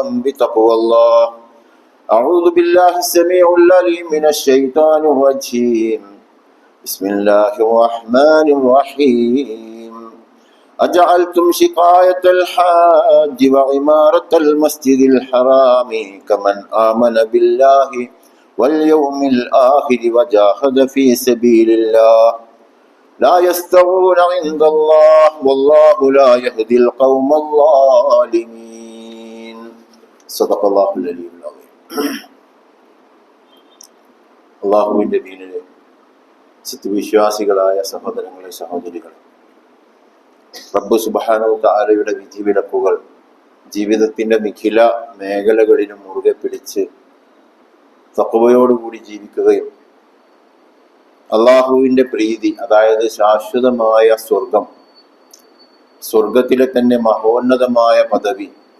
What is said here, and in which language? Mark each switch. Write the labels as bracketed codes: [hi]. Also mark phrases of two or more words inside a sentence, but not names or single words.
[ar] بتقوى الله أعوذ بالله السميع العليم من الشيطان الرجيم بسم الله الرحمن الرحيم أجعلتم شقاية الحاج وعمارة المسجد الحرام كمن آمن بالله واليوم الآخر وجاهد في سبيل الله لا يستوون عند الله والله لا يهدي القوم الظالمين صدق الله العلي العظيم [ml] അല്ലാഹുവിന്റെ ദീനിലെ സത്യവിശ്വാസികളായ സഹോദരങ്ങളെ സഹോദരികളെ, റബ്ബ് [ar] سبحانه وتعالى [ml] വിധിവിലക്കുകൾ ജീവിതത്തിന്റെ നിഖില മേഖലകളിലും മുറുകെ പിടിച്ച് തഖ്വയോടുകൂടി ജീവിക്കുകയും അള്ളാഹുവിന്റെ പ്രീതി, അതായത് ശാശ്വതമായ സ്വർഗം, സ്വർഗത്തിലെ തന്നെ മഹോന്നതമായ പദവി,